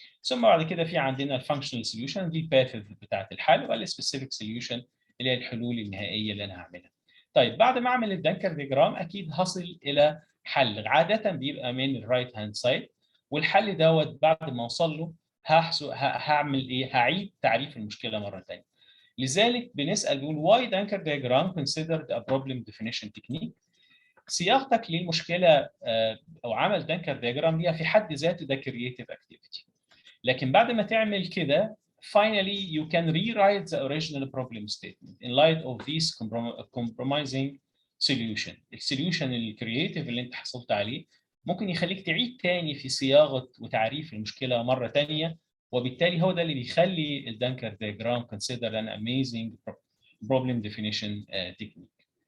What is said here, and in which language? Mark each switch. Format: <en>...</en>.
<ar>ثم بعد كده في عندنا الفانكشنال سوليوشن دي الباث بتاعت الحل، والسبيسيفيك سوليوشن اللي هي الحلول النهائيه اللي انا هعملها. طيب بعد ما اعمل الدانكر دياجرام اكيد هصل الى حل عاده بيبقى من الرايت هاند سايد، والحل دوت بعد ما اوصل له هعمل ايه؟ هعيد تعريف المشكله مره ثانيه. لذلك بنسال بنقول</ar> <en>why Dunker diagram considered a problem definition technique.</en> <ar>صياغتك للمشكله او عمل دانكر دياجرام دي في حد ذاته ده كرييتيف اكتيفيتي، لكن بعد ما تعمل كده</ar> <en>finally you can rewrite the original problem statement in light of this compromising solution.</en> <ar>السوليوشن الكرييتيف اللي انت حصلت عليه ممكن يخليك تعيد تاني في صياغه وتعريف المشكله مره تانيه، وبالتالي هو ده اللي بيخلي الدانكر دياجرام</ar> <en>considered an amazing problem definition technique.</en>